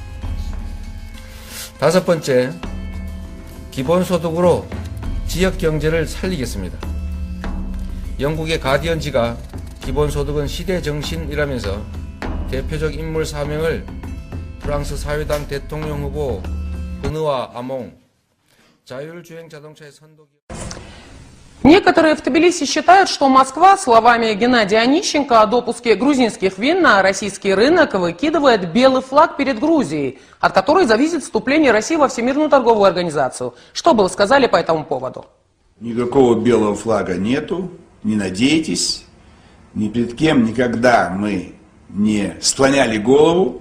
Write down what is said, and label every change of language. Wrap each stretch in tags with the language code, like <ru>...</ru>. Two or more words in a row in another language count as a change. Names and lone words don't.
<ko>5번째, 기본소득으로 지역 경제를 살리겠습니다. 영국의 가디언지가 기본소득은 시대 정신이라면서 대표적 인물 4명을 프랑스 사회당 대통령 후보 버느와 아몽, 자율주행 자동차의 선도기업</ko> <ru>Некоторые в Тбилиси считают, что Москва, словами Геннадия Онищенко, о допуске грузинских вин на российский рынок выкидывает белый флаг перед Грузией, от которой зависит вступление России во Всемирную торговую организацию. Что бы вы сказали по этому поводу? Никакого белого флага нету, не надейтесь, ни перед кем никогда мы не склоняли голову.</ru>